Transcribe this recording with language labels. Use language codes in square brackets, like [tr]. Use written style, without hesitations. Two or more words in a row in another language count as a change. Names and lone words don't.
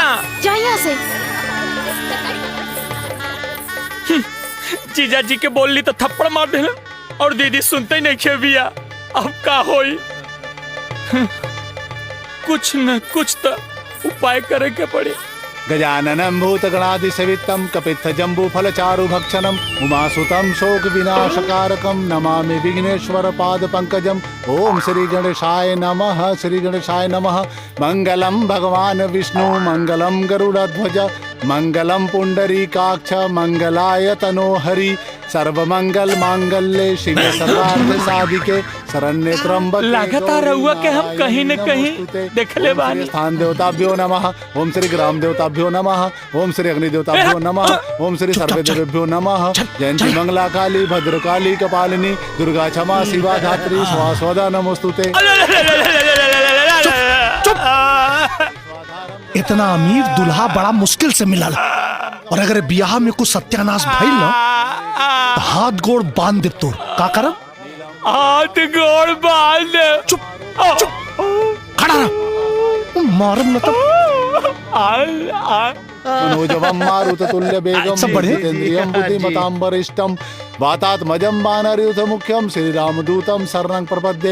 [bho] जा यहाँ से। जीजा जी के बोल ली तो थप्पड़ मार देना और दीदी सुनते ही नहीं खेबिया। अब का होई? कुछ न कुछ तो उपाय करे के पड़े। [sa] गजाननं भूतगणाधिसेवितं कपित्थजम्बूफलचारुभक्षणं उमासुतं शोकविनाशकारकं नमामि विघ्नेश्वरपादपङ्कजम्। ओम श्री गणेशाय नमः। श्री गणेशाय नमः। मंगलम भगवान विष्णु मंगलम गरुड़ध्वज मंगलम पुंडरीकाक्ष मंगलाय तनोहरि सर्वमंगल मांगल्ये शिवे सर्वार्थ साधिके शरण्ये त्र्यंबके। [bho] लगातार रहुआ के हम कहीं न कहीं देखले बानी। [sa] स्थान देवताभ्यो नमः। ओम श्री ग्राम देवताभ्यो नमः। ओम श्री अग्नि देवताभ्यो नमः। ओम श्री सर्वदेवेभ्यो नमः। जयंती मंगला काली भद्रकाली कपालिनी दुर्गा क्षमा शिवा धात्री स्वास्वदा नमोस्तुते। [bho] इतना अमीर दुल्हा बड़ा मुश्किल से मिला और अगर ब्याह में कुछ सत्यानाश भइल ना तो हाथ गोड़ बांध दे तोर का करम। हाथ गोड़ बांध। चुप चुप खड़ा रह मारम न तब। [sa] मनोजवम मारुततुल्य बेगम जितेन्द्रियं बुद्धिमतां वरिष्ठं वातात्मजं वानरयूथ मुख्यं श्री रामदूतं शरणं प्रपद्ये।